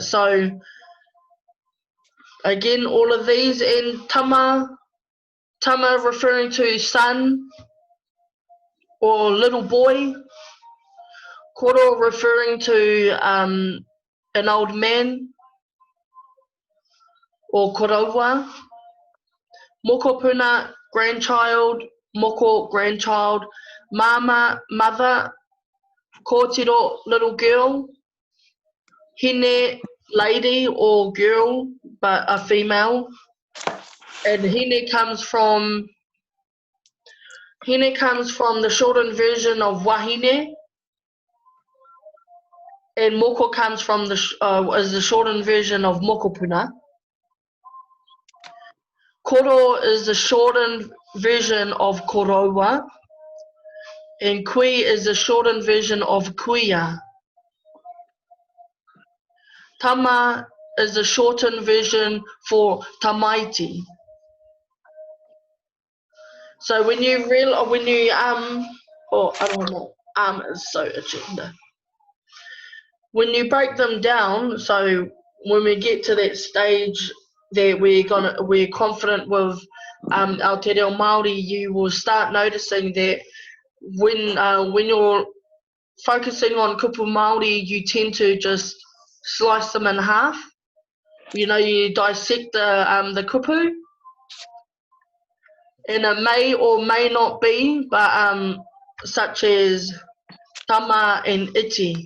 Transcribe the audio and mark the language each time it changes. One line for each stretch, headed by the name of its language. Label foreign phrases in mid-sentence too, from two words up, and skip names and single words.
English: So again, all of these, and tama referring to son or little boy, koro referring to an old man or
Māori: koroua, mokopuna,
English: grandchild, moko, grandchild, mama, mother, kōtiro, little girl, hine, lady or girl, but a female. And hine comes from the shortened version of wahine, and moko comes from is the shortened version of mokopuna. Koro is the shortened version of koroua, and kui is the shortened version of kuia. Tama is the shortened version for tamaiti. So when you oh, I don't know, is so agenda. When you break them down, so when we get to that stage that we're confident with our
Māori: te reo Maori,
English: you will start noticing that when you're focusing on
Māori: kupu Maori,
English: you tend to just slice them in half. You know, you dissect the kupu, and it may or may not be, but such as tama and iti.